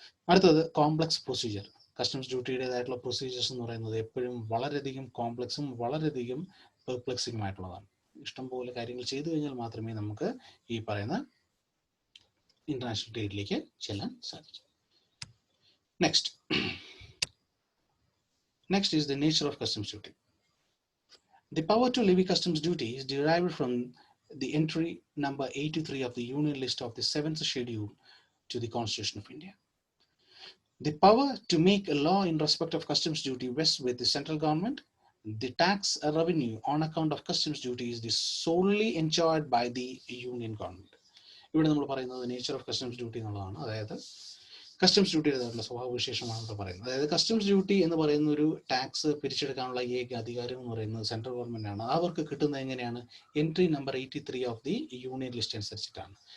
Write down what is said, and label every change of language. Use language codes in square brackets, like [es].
[ml] അടുത്തത് complex procedure. Customs ഡ്യൂട്ടിയുടേതായിട്ടുള്ള procedures എന്ന് പറയുന്നത് എപ്പോഴും വളരെയധികം കോംപ്ലക്സും വളരെയധികം പെർപ്ലക്സിംഗ് ആയിട്ടുള്ളതാണ്. ഇഷ്ടംപോലെ കാര്യങ്ങൾ ചെയ്തു കഴിഞ്ഞാൽ മാത്രമേ നമുക്ക് ഈ പറയുന്ന ഇന്റർനാഷണൽ ട്രേഡിലേക്ക് ചെല്ലാൻ സാധിക്കും. [en] Next is the nature of customs duty. The power to levy customs duty is derived from the entry number 83 of the Union List of the 7th Schedule to the Constitution of India. The power to make a law in respect of customs duty rests with the central government. The tax revenue on account of customs duty is solely enjoyed by the Union government. [ml] ഇവിടെ നമ്മൾ പറയുന്നത് nature of customs duty എന്നുള്ളതാണ്. അതായത് customs ഡ്യൂട്ടിയുടേതായിട്ടുള്ള സ്വഭാവവിശേഷമാണ് ഇവിടെ പറയുന്നത്. അതായത് customs duty എന്ന് പറയുന്ന ഒരു ടാക്സ് പിരിച്ചെടുക്കാനുള്ള ഏക അധികാരം എന്ന് പറയുന്നത് സെൻട്രൽ ഗവൺമെന്റ് ആണ്. അവർക്ക് കിട്ടുന്നത് എങ്ങനെയാണ്? [en] entry number 83 of the union list [ml] അനുസരിച്ചിട്ടാണ്.